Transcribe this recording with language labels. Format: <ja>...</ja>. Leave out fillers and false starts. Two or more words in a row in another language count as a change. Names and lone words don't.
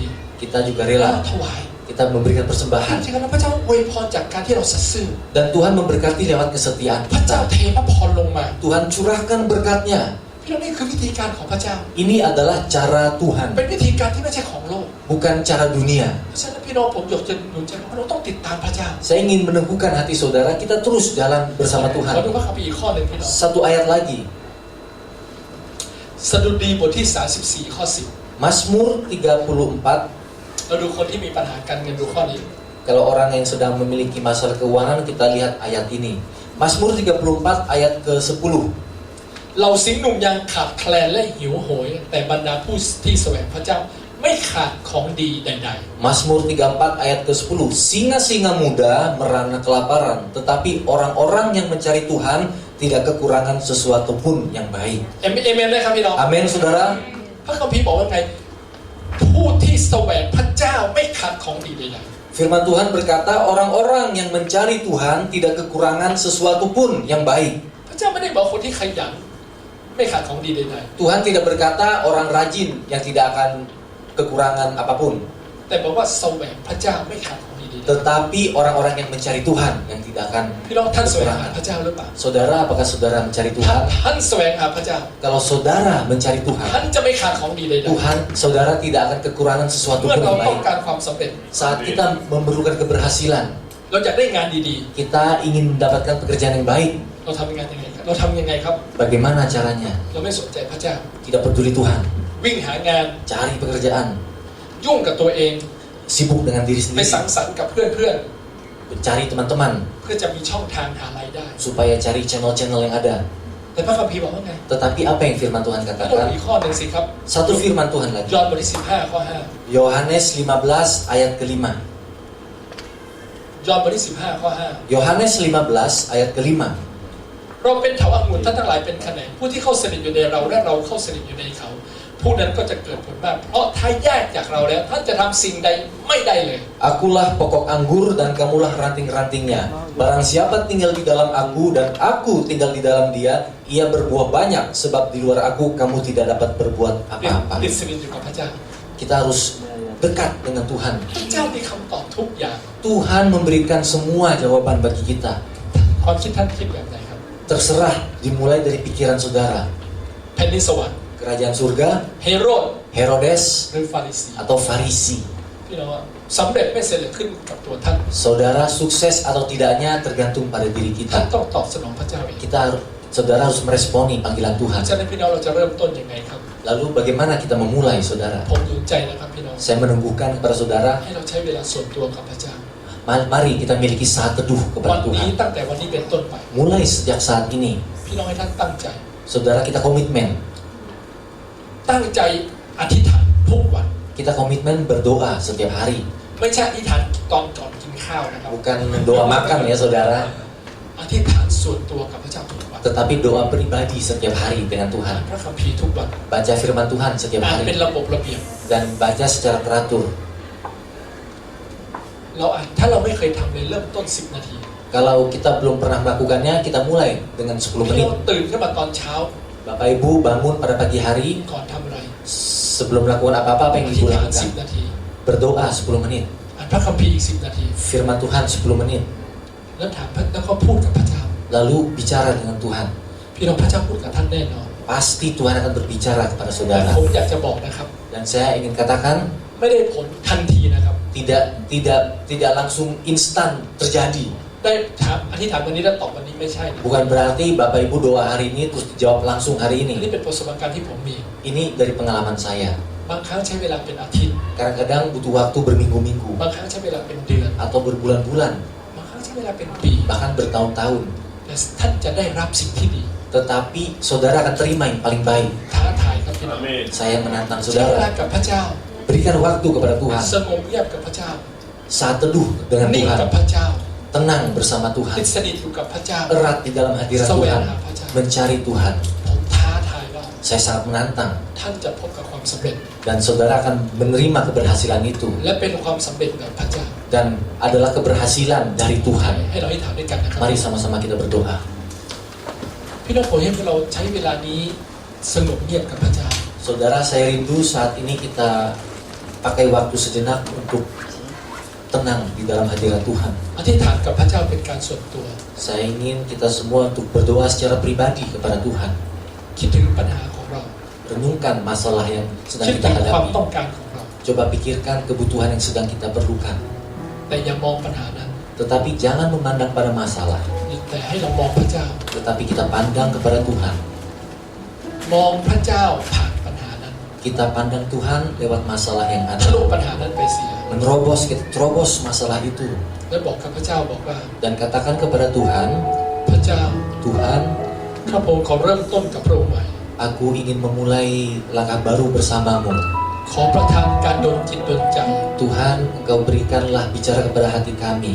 <id>Kita juga</id> <th>เรา</th> <id>rela.</id> <th>ถวาย</th> <id>Kita memberikan persembahan.</id> <th>จริงๆแล้วพระเจ้าอวยพรจากการที่เราสัตย์ซื่อ</th> <id>Dan Tuhan memberkati lewat kesetiaan</id> <th>พระเจ้า</th> <id>kita.</id> <th>เทพระพรลงมา</th> <id>Tuhan curahkan berkatnya.</id> <th>พี่น้องนี่คือวิธีการของพระเจ้า</th> <id>Ini adalah cara Tuhan,</id> <th>เป็นวิธีการที่ไม่ใช่ของโลก</th> <id>bukan cara dunia.</id> <th>เพราะฉะนั้นพี่น้องผมอยากจะหนุนใจว่าเราต้องติดตามพระเจ้า</th> <id>Saya ingin meneguhkan hati saudara, kita terus jalan bersama</id> <th>ขอดู</th> <id>Tuhan.</id> <th>พระคัมภีร์อีกข้อหนึ่งพี่น้อง</th> <id>Satu ayat lagi.</id> <th>สดุดีบทที่34ข้อ</th> <id>Mazmur 34.</id> <th>10เราดูคนที่มีปัญหาการเงินดูข้อนี้</th> <id>Kalau orang yang sedang memiliki masalah keuangan, kita lihat ayat ini. Mazmur 34 ayat ke-10.</id> <th>เราสิงห์หนุ่มยังขาดแคลนและหิวโหย แต่บรรดาผู้ที่แสวงพระเจ้าไม่ขาดของดีใด</th> <id>Mazmur 34 ayat ke-10. Singa-singa muda merana kelaparan, tetapi orang-orang yang mencari Tuhan tidak kekurangan sesuatu pun yang baik.</id> <th>ๆเอเมนไหมครับพี่น้อง</th> <id>Amin, saudara.</id> <th>พระคัมภีร์บอกว่าไงผู้ที่แสวงพระเจ้าไม่ขาดของดีใด</th> <id>Firman Tuhan berkata, orang-orang yang mencari Tuhan tidak kekurangan sesuatu pun yang baik.</id> <th>ๆพระเจ้าไม่ได้บอกคนที่ขยันไม่ขาดของดีใด</th> <id>Tuhan tidak berkata orang rajin yang tidak akan kekurangan apapun.</id> <th>ๆแต่บอกว่าแสวงพระเจ้าไม่ขาดของดีใด</th> <id>Tetapi orang-orang yang mencari Tuhan yang tidak akan</id> <th>ๆพี่น้องท่านแสวงหาพระเจ้าหรือเปล่า</th> <id>Saudara, apakah saudara mencari</id> <th>ท่าน</th> <id>Tuhan?</id> <th>ท่านแสวงหาพระเจ้า</th> <id>Kalau saudara mencari</id> <th>ท่าน</th> <id>Tuhan,</id> <th>จะไม่ขาดของดีใด</th> <id>Tuhan, saudara tidak akan kekurangan</id> <th>ๆ</th> <id>sesuatu</id> <th>เมื่อ</th> <id>pun</id> <th>เรา</th> <id>yang</id> <th>ต้อง</th> <id>baik.</id> <th>การความสำเร็จ</th> <id>Saat kita memerlukan keberhasilan,</id> <th>เราอยากได้งานดี</th> <id>kita ingin mendapatkan pekerjaan yang baik.</id> <th>ๆเราทำงานยังไงครับเราทำยังไงครับ</th> <id>Bagaimana caranya?</id> <th>เราไม่สนใจพระเจ้า</th> <id>Tidak peduli Tuhan.</id> <th>วิ่งหางาน</th> <id>Cari pekerjaan,</id> <th>ยุ่งกับตัวเอง</th> <id>sibuk dengan diri</id> <th>ไป</th> <id>sendiri,</id> <th>สังสรรค์กับเพื่อน</th> <id>mencari teman-teman</id> <th>ๆเพื่อจะมีช่องทางหารายได้</th> <id>supaya cari channel-channel yang ada.</id> <th>แต่พระคัมภีร์บอกว่าไง</th> <id>Tetapi apa yang firman Tuhan</id> <th>เราดู</th> <id>katakan?</id> <th>อีกข้อหนึ่งสิครับ</th> <id>Satu firman Tuhan</id> <th>ย</th> <id>lagi.</id> <th>อห์นบทที่15ข้อ</th> <id>Yohanes 15 ayat ke-5.</id> <th>5 ยอห์นบทที่15ข้อ</th> <id>Yohanes 15 ayat ke-5.</id> <th>5เราเป็นเถาอังุ่นท่านทั้งหลายเป็นแขนงผู้ที่เข้าสนิทอยู่ในเราและเราเข้าสนิทอยู่ในเขาผู้นั้นก็จะเกิดผลมากเพราะถ้าแยกจากเราแล้วท่านจะทำสิ่งใดไม่ได้เลย</th> <id>Akulah pokok anggur dan kamulah ranting-rantingnya. Barang siapa tinggal di dalam aku dan aku tinggal di dalam dia, ia berbuah banyak, sebab di luar aku kamu tidak dapat berbuat</id> <th>ติด</th> <id>apa-apa.</id> <th>ติดสนิทอยู่กับพระเจ้า</th> <id>Kita harus dekat dengan Tuhan.</id> <th>พระเจ้ามีคำตอบทุกอย่าง</th> <id>Tuhan memberikan semua jawaban bagi kita.</id> <th>ความคิดท่านคิดแบบไหนครับ</th> <id>Terserah, dimulai dari pikiran saudara.</id> <th>แผ่นดินสวรรค์</th> <id>Kerajaan surga,</id> <th>เฮโรด</th> <id>Herodes,</id> <th>หรือฟาริสี</th> <id>atau Farisi.</id> <th>พี่น้องว่าสำเร็จไม่สำเร็จขึ้นกับตัวท่าน</th> <id>Saudara sukses atau tidaknya tergantung pada diri</id> <th>ท่าน</th> <id>kita.</id> <th>ต้องตอบสนองพระเจ้าเอง</th> <id>Saudara harus meresponi panggilan Tuhan.</id> <th>ฉะนั้นพี่น้องเราจะเริ่มต้นยังไงครับ</th> <id>Lalu bagaimana kita memulai, saudara?</id> <th>ผมหนุนใจนะครับพี่น้อง</th> <id>Saya menumbuhkan kepada saudara,</id> <th>ให้เราใช้เวลาส่วนตัวกับพระเจ้า</th> <id>mari kita miliki saat teduh</id> <th>วัน</th> <id>kepada</id> <th>นี้</th> <id>Tuhan.</id> <th>ตั้งแต่วันนี้เป็นต้นไป</th> <id>Mulai sejak saat ini,</id> <th>พี่น้องให้ท่านตั้งใจ</th> <id>saudara kita komitmen.</id> <th>ตั้งใจอธิษฐานทุกวัน</th> <id>Kita komitmen berdoa setiap hari.</id> <th>ไม่ใช่อธิษฐานตอนก่อนกินข้าวนะครับ</th> <id>Bukan doa makan ya saudara,</id> <th>อธิษฐานส่วนตัวกับพระเจ้าทุกวัน</th> <id>tetapi doa pribadi setiap hari dengan</id> <th>อ่าน</th> <id>Tuhan.</id> <th>พระคัมภีร์ทุกวัน</th> <id>Baca firman Tuhan setiap</id> <th>อ่านเป็น</th> <id>hari</id> <th>ระบบระเบียบ</th> <id>dan baca secara teratur.</id> <th>เราอ่านถ้าเราไม่เคยทำเลยเริ่มต้น10 นาที</th> <id>Kalau kita belum pernah melakukannya, kita mulai dengan 10</id> <th>พี่น้อง</th> <id>menit.</id> <th>ตื่นขึ้นมาตอนเช้า</th> <id>Bapak Ibu bangun pada pagi hari,</id> <th>ก่อนทำอะไร</th> <id>sebelum melakukan apa-apa</id> <th>อ</th> <id>yang</id> <th>ธิ</th> <id>ibu</id> <th>ษฐาน</th> <id>lakukan,</id> <th>10 นาที</th> <id>berdoa 10 menit.</id> <th>อ่านพระคัมภีร์อีก10 นาที</th> <id>Firman Tuhan 10 menit.</id> <th>แล้วถามพระแล้วก็พูดกับพระเจ้า</th> <id>Lalu bicara dengan Tuhan.</id> <th>พี่น้องพระเจ้าพูดกับท่านแน่นอน</th> <id>Pasti Tuhan akan berbicara kepada</id> <th>แต่</th> <id>saudara.</id> <th>ผมอยากจะบอกนะครับ</th> <id>Dan saya ingin katakan,</id> <th>ไม่ได้ผลทันทีนะครับ</th> <id>tidak langsung instan terjadi.</id> <th>ได้ถามอธิษฐานวันนี้แล้วตอบวันนี้ไม่ใช่นะ</th> <id>Bukan berarti Bapak Ibu doa hari ini terus dijawab langsung hari</id> <th>อันนี้</th> <id>ini.</id> <th>เป็นประสบการณ์ที่ผมมี</th> <id>Ini dari pengalaman saya.</id> <th>บางครั้งใช้เวลาเป็นอาทิตย์</th> <id>Kadang-kadang butuh waktu berminggu-minggu</id> <th>บางครั้งใช้เวลาเป็นเดือน</th> <id>atau berbulan-bulan,</id> <th>บางครั้งใช้เวลาเป็นปี</th> <id>bahkan bertahun-tahun.</id> <th>แต่ท่านจะได้รับสิ่งที่ดี</th> <id>Tetapi saudara akan terima yang paling baik.</id> <th>ท้าทายครับพี่น้อง</th> <id>Saya menantang</id> <th>ใช้เวลา</th> <id>saudara,</id> <th>กับพระเจ้า</th> <id>berikan waktu kepada Tuhan.</id> <th>สงบเงียบกับพระเจ้า</th> <id>Saat teduh dengan</id> <th>นิ่งกับ</th> <id>Tuhan,</id> <th>พระเจ้า</th> <id>tenang bersama</id> <th>ติ</th> <id>Tuhan,</id> <th>ดสนิทอยู่กับพระเจ้า</th> <id>erat di dalam hadirat</id> <th>แสวง</th> <id>Tuhan,</id> <th>หาพระเจ้า</th> <id>mencari Tuhan.</id> <th>ผมท้าทายว่า</th> <id>Saya sangat menantang</id> <th>ท่านจะพบกับความสำเร็จ</th> <id>dan saudara akan menerima keberhasilan itu</id> <th>และเป็นความสำเร็จแบบพระเจ้า</th> <id>dan adalah keberhasilan dari Tuhan.</id> <th>ให้เราอธิษฐานด้วยกันนะครับ</th> <id>Mari sama-sama kita berdoa.</id> <th>พี่น้องผมให้พวกเราใช้เวลานี้สงบเงียบกับพระเจ้า</th> <id>Saudara, saya rindu saat ini kita pakai waktu sejenak untuk tenang di dalam hadirat Tuhan.</id> <th>อธิษฐานกับพระเจ้าเป็นการส่วนตัว</th> <id>Saya ingin kita semua untuk berdoa secara pribadi kepada Tuhan.</id> <th>คิดถึงปัญหาของเรา</th> <id>Renungkan masalah yang sedang</id> <th>คิด</th> <id>kita</id> <th>ถึงความ</th> <id>hadapi.</id> <th>ต้องการของเรา</th> <id>Coba pikirkan kebutuhan yang sedang kita perlukan.</id> <th>แต่อย่ามองปัญหานั้น</th> <id>Tetapi jangan memandang pada masalah,</id> <th>แต่ให้เรามองพระเจ้า</th> <id>tetapi kita pandang kepada Tuhan.</id> <th>มองพระเจ้าผ่านปัญหานั้น</th> <id>Kita pandang Tuhan lewat masalah yang</id> <th>ทะลุ</th> <id>ada.</id> <th>ปัญหานั้นไปเสีย</th> <id>Menerobos, kita terobos masalah itu.</id> <th>และบอกกับพระเจ้าบอกว่า</th> <id>Dan katakan kepada Tuhan,</id> <th>พระเจ้า</th> <id>Tuhan,</id> <th>ข้าพระองค์ขอเริ่มต้นกับพระองค์ใหม่</th> <id>aku ingin memulai langkah baru bersamamu.</id> <th>ขอประทานการดลจิตดลใจ</th> <id>Tuhan, Engkau berikanlah bicara kepada hati kami.</id>